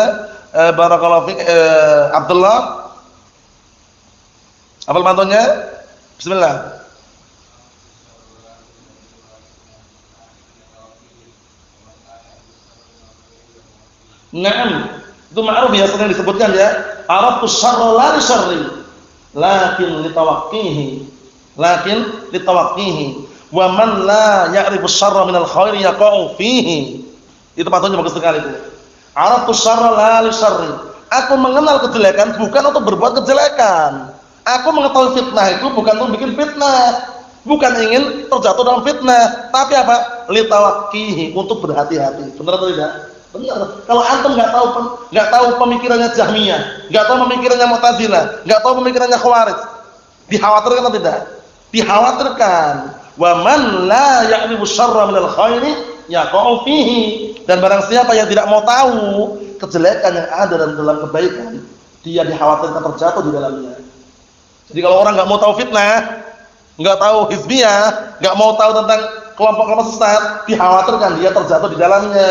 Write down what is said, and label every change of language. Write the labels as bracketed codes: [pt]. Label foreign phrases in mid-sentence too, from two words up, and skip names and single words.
[ar] بارك الله فيك, Abdullah. [id] Hafal pantunnya? Bismillah. Naam, itu ma'ruf ya, sering disebutkan ya. [ar] عرفت الشر لا للشر، لكن لتوقيه. ومن لا يعرف الشر من الخير يقع فيه. [id] Itu patungnya bagus sekali itu. [ar] عرفت الشر لا للشر. [id] Aku mengenal kejelekan bukan untuk berbuat kejelekan. Aku mengetahui fitnah itu bukan untuk bikin fitnah. Bukan ingin terjatuh dalam fitnah, tapi apa? Litawaqqihi, untuk berhati-hati. Benar atau tidak? Benar. Kalau antum enggak tahu pemikirannya Jahmiyah, enggak tahu pemikirannya Mu'tazilah, enggak tahu pemikirannya Khawarij, dikhawatirkan atau tidak? Dikhawatirkan. [ar] ومن لا يعرف الشر من الخير يقع فيه. [id] Dan barang siapa yang tidak mau tahu kejelekan yang ada dalam kebaikan, dia dikhawatirkan terjatuh di dalamnya. Jadi kalau orang enggak mau tahu fitnah, enggak tahu hizbiyah, enggak mau tahu tentang kelompok-kelompok sesat, dikhawatirkan dia terjatuh di dalamnya.